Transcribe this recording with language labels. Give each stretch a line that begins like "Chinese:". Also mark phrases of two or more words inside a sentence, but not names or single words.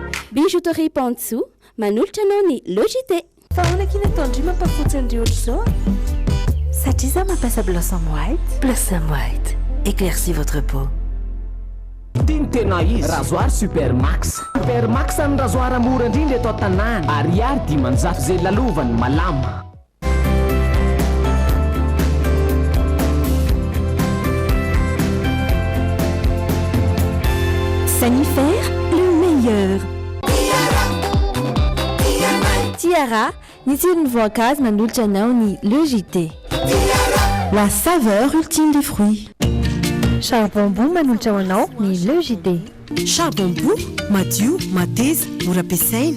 Malagasy: Bijouterie Pantsu, manolotra anao ny logité. Fa ahoana kina tandry mampafotsy an'ireo ohatr'izao satria izaho mampiasa Blossom White. Blossom White,
French: éclaircis votre peau.
Malagasy: Tiny tena izy rasoir Supermax. Supermax ny rasoir mora indrindra eto an-tanàna. Ariary dimanjato zay lalovany malama.
French: Sanifère, le meilleur.
Malagasy: Tiara, ny tsirony voankazo manolotra anao ny logité.
French: La saveur ultime des fruits.
Malagasy: Charbon manolotra anao ny logité. Charbon madio, mateza, mora ampiasaina.